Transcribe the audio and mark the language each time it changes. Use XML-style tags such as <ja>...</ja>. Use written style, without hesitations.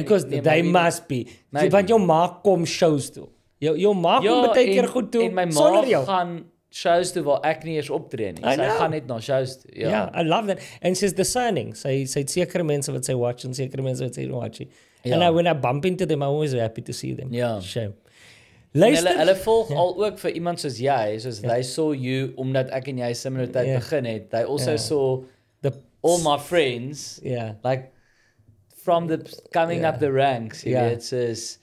<en>because they must be.</en> <af>Want jou ma kom shows toe. Jou ma kom baie keer goed toe. En my ma gaan shows toe waar ek nie eens optree nie. Sy gaan net na shows toe. Ja,</af> <en>I love that. And she's discerning.</en> <af>Sy het sekere mense wat sy watch en sekere mense wat sy</af> <en>don't watch. And when I bump into them, I'm always happy to see them.</en> <af>Ja.</af> <en>Shame.</en> <af>Hulle volg al ook vir iemand soos jy, soos</af> <en>they saw you,</en> <af>omdat ek en jy similar tyd begin het.</af> <en>They also saw all my friends, like from the coming up the ranks,</en> <af>jy weet, soos</af>